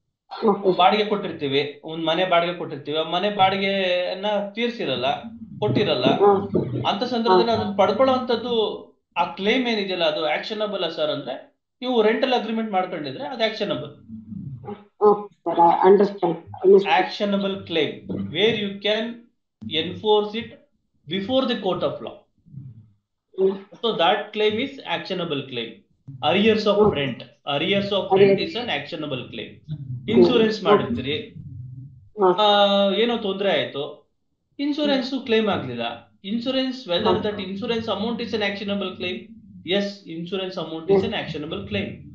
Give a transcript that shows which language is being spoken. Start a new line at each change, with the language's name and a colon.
English: okay
Kannada: ಬಾಡಿಗೆ ಕೊಟ್ಟಿರ್ತೀವಿ, ಒಂದ್ ಮನೆ ಬಾಡಿಗೆ ಕೊಟ್ಟಿರ್ತೀವಿ, ಆ ಮನೆ ಬಾಡಿಗೆಯನ್ನ ತೀರ್ಸಿರಲ್ಲ, ಕೊಟ್ಟಿರಲ್ಲ. ಹಾ ಅಂತ ಹಾ ಸಂದರ್ಭದಲ್ಲಿ ಅದನ್ನ ಪಡ್ಕೊಳ್ಳುವಂಥದ್ದು ಆ ಕ್ಲೇಮ್ ಏನಿದೆಯಲ್ಲ ಅದು
English: actionable sir
Kannada: ಅಂದ್ರೆ ನೀವು ರೆಂಟಲ್ ಅಗ್ರಿಮೆಂಟ್ ಮಾಡ್ಕೊಂಡಿದ್ರೆ ಅದು actionable.
English: Okay sir, understand. Actionable claim where you can enforce it before the court of law. So that claim is actionable claim. Arrears of rent. Arrears of rent is an actionable claim.
Kannada: Insurance ಮಾಡಿರ್ತೀರಿ, ಏನೋ ತೊಂದರೆ ಆಯ್ತು, insurance claim ಆಗ್ಲಿಲ್ಲ.
English: Insurance, whether that insurance amount is an actionable claim. Yes, insurance amount is an actionable claim.